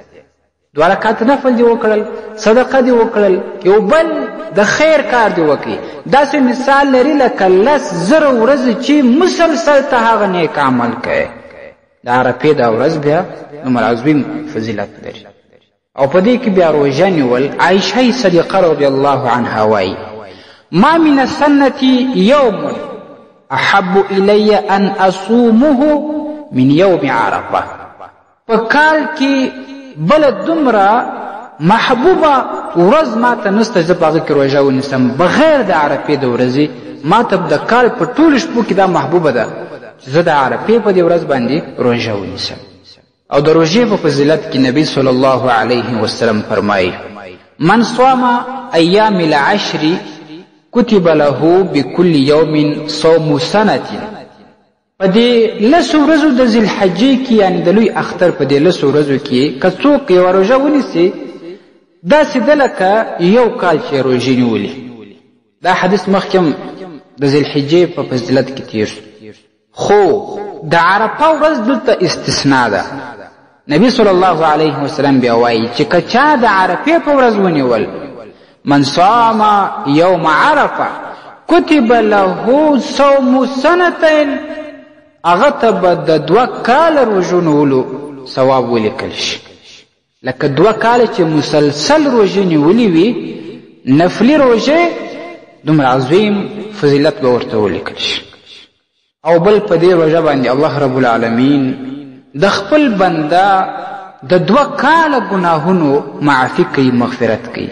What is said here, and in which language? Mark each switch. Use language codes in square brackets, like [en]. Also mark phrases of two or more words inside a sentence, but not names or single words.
[ps] 2 رکعات نفل دې وکړل، صدقه دې وکړل، یو بل د خیر کار دې وکړي، داسې مثال لري لکه 10,000 ورځې چې مسلسل ته هغه نیک عمل کوي. د عرفې دا ورځ بیا نمر عظیم فضیلت لري. او په دې کې بیا روژه نیول. عایشه صدیقه [ar] رضی الله عنها [ps] وایي [ar] ما من السنة يوم احب الی ان اصومه من یوم عرفه. [ps] په کال کې بل دومره محبوبه ورځ ما ته نسته زه په هغه کې روژه ونیسم بغیر د عرفې د ورځې ما ته د کال په ټولو شپو کې دا محبوبه ده چې زه د عرفې په دې ورځ باندې روژه ونیسم. او د روژې په فضیلت کې نبی [ar] صلی الله علیه وسلم [ps] فرمایي [ar] من صام ایام العشر کتب له بكل یوم صوم سنة. [ps] په دې لسو ورځو د ذوالحجې کې یعنی د لوی اختر په دې لسو ورځو کې که څوک یوه روژه ونیسي داسې ده لکه یو کال چې روژې نیولي. دا حدیث مخکې د ذوالحجې په فضیلت کې تیر شو، خو د عرفه ورځ دلته استثناء ده. نبی [ar] صلی الله علیه وسلم [ps] بیا وایي چې که چا د عرفې په ورځ ونیول [ar] من صام یوم عرفه کتب له صوم سنتین [ps] هغه ته به د 2 کاله روژو نیولو ثواب ولیکل شي. لکه 2 کاله چې مسلسل روژې نیولې وي نفلي روژې دومره عظیم فضیلت به ورته ولیکل شي. او بل په دې روژه باندې [ar] الله رب العالمین [ps] د خپل بنده د 2 کاله ګناهونو معافي کوي، مغفرت کوي.